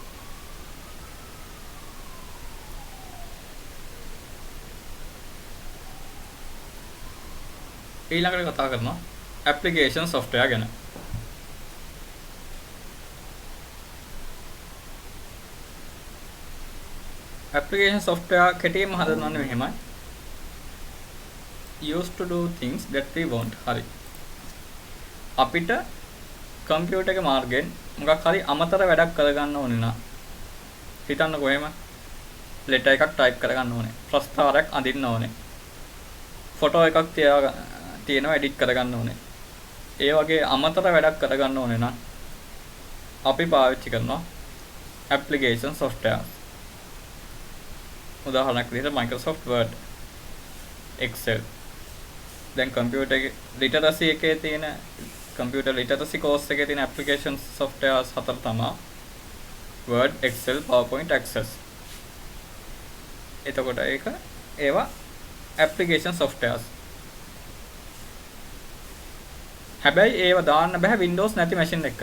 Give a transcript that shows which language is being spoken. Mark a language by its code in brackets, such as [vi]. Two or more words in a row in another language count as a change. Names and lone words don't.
[si] ඊළඟට කතා කරනවා [en] application software [si] ගැන. [en] application software [si] කෙටියෙන්ම හඳුන්වන්නේ මෙහෙමයි. [en] used to do things that we want. [si] හරි. අපිට කම්පියුටර් එක මාර්ගයෙන් මොකක් හරි අමතර වැඩක් කරගන්න ඕනේ නා. හිතන්නකෝ එහෙම. ලෙටර් එකක් ටයිප් කරගන්න ඕනේ. ප්‍රස්තාරයක් අඳින්න ඕනේ. ෆොටෝ එකක් තියෙනවා එඩිට් කරගන්න ඕනේ. ඒ වගේ අමතර වැඩක් කරගන්න ඕනේ නම් අපි පාවිච්චි කරනවා [en] application software. [si] උදාහරණයක් විදිහට Microsoft Word, Excel. දැන් [en] computer literacy [si] එකේ තියෙන [en] computer literacy course [si] එකේ තියෙන [en] application softwares [si] හතර තමයි Word, Excel, PowerPoint, Access. එතකොට ඒවා [en] application softwares. [si] හැබැයි ඒව දාන්න බෑ Windows නැති machine එකකට.